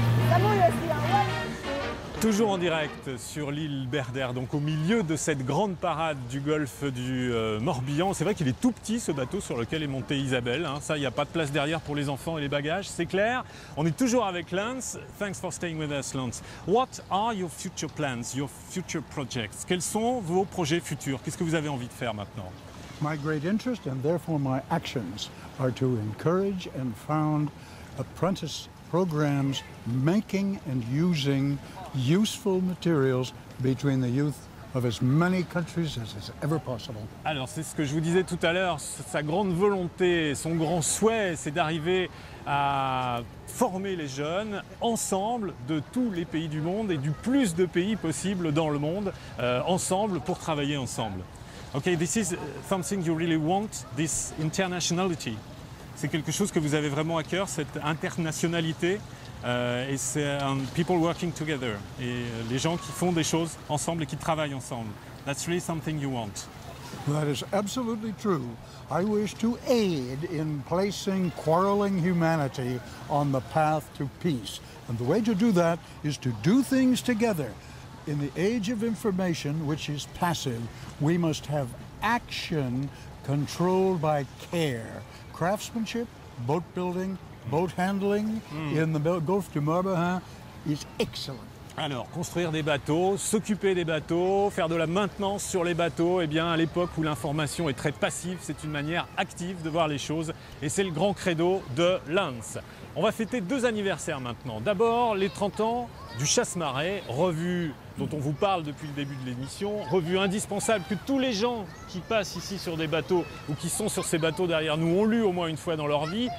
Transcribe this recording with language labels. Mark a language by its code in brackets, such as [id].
[fr] Ça mouille aussi, Toujours en direct sur l'île Berdère, donc au milieu de cette grande parade du golfe du Morbihan. C'est vrai qu'il est tout petit ce bateau sur lequel est montée Isabelle. Ça, il n'y a pas de place derrière pour les enfants et les bagages, c'est clair. On est toujours avec Lance. [en] Thanks for staying with us, Lance. What are your future plans, your future projects? [fr] Quels sont vos projets futurs? Qu'est-ce que vous avez envie de faire maintenant? [en] My great interest and therefore my actions are to encourage and found apprentice programs making and using useful materials between the youth of as many countries as is ever possible. [fr] Alors c'est ce que je vous disais tout à l'heure, sa grande volonté, son grand souhait, c'est d'arriver à former les jeunes ensemble de tous les pays du monde et du plus de pays possible dans le monde, ensemble pour travailler ensemble. [en] Okay, this is something you really want, this internationality. [fr] C'est quelque chose que vous avez vraiment à cœur, cette internationalité. Et c'est [en] people working together, [fr] et les gens qui font des choses ensemble et qui travaillent ensemble. [en] That's really something you want. That is absolutely true. I wish to aid in placing quarreling humanity on the path to peace. And the way to do that is to do things together. In the age of information, which is passive, we must have action controlled by care. Craftsmanship, boat building, boat handling in the Gulf du Morbihan is excellent. [fr] Alors, construire des bateaux, s'occuper des bateaux, faire de la maintenance sur les bateaux, eh bien, à l'époque où l'information est très passive, c'est une manière active de voir les choses et c'est le grand credo de Lance. On va fêter 2 anniversaires maintenant. D'abord, les 30 ans du Chasse-Marée, revue dont on vous parle depuis le début de l'émission, revue indispensable que tous les gens qui passent ici sur des bateaux ou qui sont sur ces bateaux derrière nous ont lu au moins une fois dans leur vie.